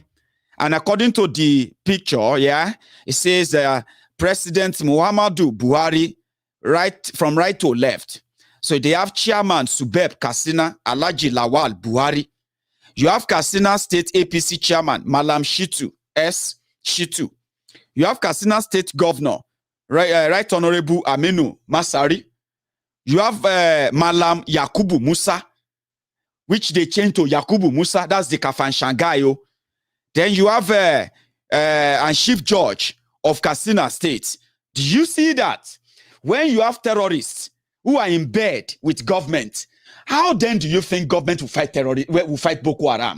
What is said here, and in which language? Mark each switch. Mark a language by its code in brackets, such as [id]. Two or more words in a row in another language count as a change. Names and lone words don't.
[en] And according to the picture, yeah, it says President Muhammadu Buhari, from right to left. So they have Chairman Subeb Kassina Alhaji Lawal Buhari. You have Katsina State APC Chairman Malam Shitu S. Shitu. You have Katsina State Governor Right Honorable Aminu Masari. You have Malam Yakubu Musa, which they changed to Yakubu Musa. That's the Kafanshan guy. Then you have and Chief Judge of Katsina State. Do you see that? When you have terrorists who are in bed with government, how then do you think government will fight will fight Boko Haram?